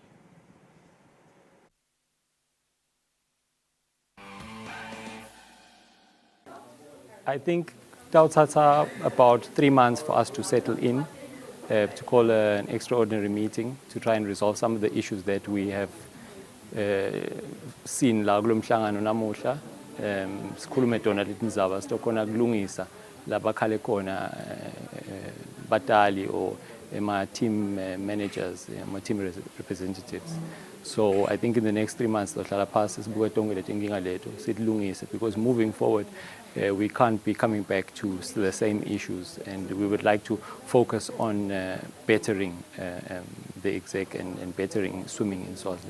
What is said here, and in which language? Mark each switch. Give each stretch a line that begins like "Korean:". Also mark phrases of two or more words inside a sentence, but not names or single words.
English: I think it'll take about 3 months for us to settle in, to call an extraordinary meeting to try and resolve some of the issues that we have seen
Swati: la kulo mhlangano namuhla. Sikhulume tona leti ndzaba sitokhona kulungisa labakhale khona batali
English: or my team managers, my team representatives. So I think in the next 3 months, because moving forward, we can't be coming back to the same issues, and we would like to focus on bettering the exec and bettering swimming in Swaziland.